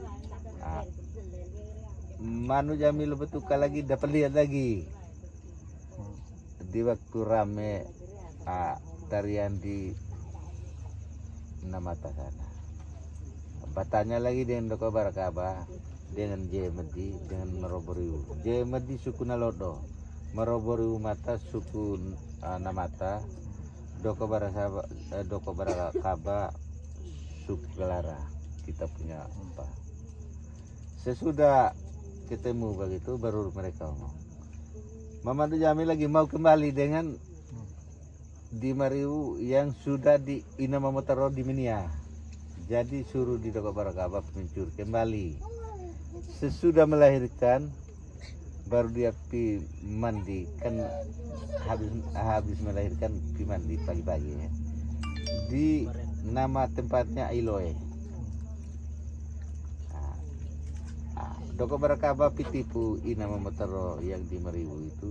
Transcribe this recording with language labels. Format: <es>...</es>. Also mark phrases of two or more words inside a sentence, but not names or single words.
<id>Manujami Lobetuka lagi dapat lihat lagi di waktu rame tarian di Namata sana. Bertanya lagi dengan Doko Barakaba, dengan Jemedi, dengan Maroboriu. Jemedi suku Nalodo, Maroboriu Mata suku Namata, Doko Barakaba suku Gelara. Kita punya 4. Sesudah ketemu begitu baru mereka ngomong. Manujami lagi mau kembali dengan di Mariu yang sudah di Inamamotaro di Minia. Jadi suruh di Doko Barakaba mencuri kembali. Sesudah melahirkan baru dia pi mandi, kan habis melahirkan pi mandi pagi-pagi ya. Di nama tempatnya Ailoe. Doko Barakaba pitipu Inamamotaro yang di Mariu itu.</id>